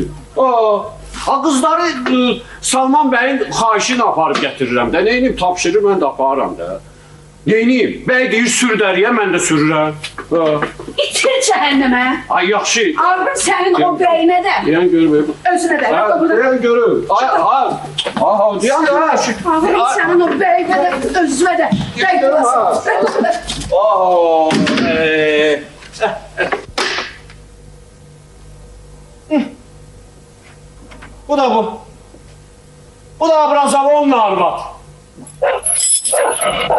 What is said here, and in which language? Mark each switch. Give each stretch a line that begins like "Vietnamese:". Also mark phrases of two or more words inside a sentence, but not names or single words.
Azerbaijani: Ha, qızları Salman bəyin xahişini aparıb gətirirəm də. Neyiniyim, tapşırır, mən də aparıram da. Neyiniyim, bəy deyir sür dəriyə, mən də sürürəm. İtir cəhənnəmə. Ay, yaxşı.
Turkish: Ağrım senin o beyine de.
Azerbaijani: Deyən görməyim.
Turkish: Özüne de.
Azerbaijani: Deyən görür. Aha, deyən də.
Turkish: Ağrım senin o beyine de. Özüne de. Bey bulasın.
Azerbaijani: Bu da bu. Bu da Abrazovon'un arvad.